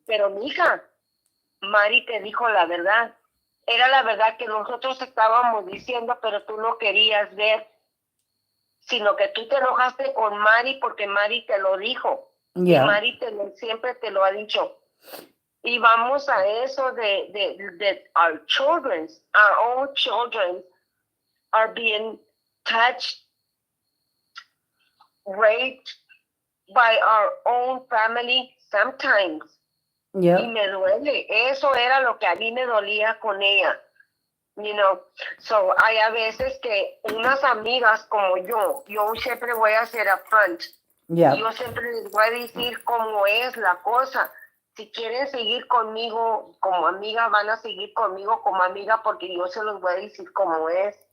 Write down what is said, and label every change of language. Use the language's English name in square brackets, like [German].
[Spanish] Pero mija, Mari te dijo la verdad. Era la verdad que nosotros estábamos diciendo, pero tú no querías ver, sino que tú te enojaste con Mari porque Mari te lo dijo. Y [English] Yeah. [Spanish] Mari siempre te lo ha dicho. Y vamos a eso de [English] our own children are being touched, raped by our own family sometimes. [Spanish] Y [English] Yep. [Spanish] me duele. Eso era lo que a mí me dolía con ella. So hay a veces que unas amigas como yo siempre voy a ser upfront. [English] Yep. [Spanish] Yo siempre les voy a decir cómo es la cosa. Si quieren seguir conmigo como amiga, van a seguir conmigo como amiga porque yo se los voy a decir cómo es.